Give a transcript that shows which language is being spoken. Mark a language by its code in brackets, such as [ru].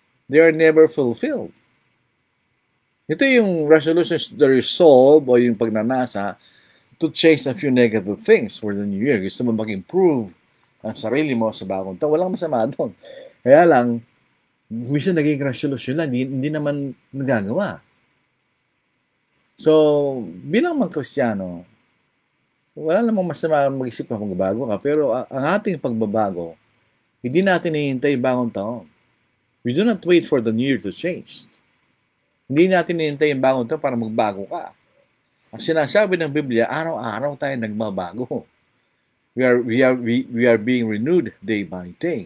[en] They are never fulfilled. [tl] Ito yung resolutions, [en] the resolve [tl] o yung pagnanasa [en] to change a few negative things for the new year. [tl] Gusto mo mag-improve ang sarili mo sa bagong taon. Walang masama doon. Kaya lang, minsan naging resolution lang, hindi naman nagagawa. So, bilang mga Kristiyano, wala namang masama mag-isip ka magbabago ka, pero ang ating pagbabago, hindi natin hihintay bagong taon. [en] We do not wait for the new year to change. [tl] Hindi natin hihintay yung bagong taon para magbago ka. Ang sinasabi ng Biblia, araw-araw tayo nagbabago. [en] We are being renewed day by day.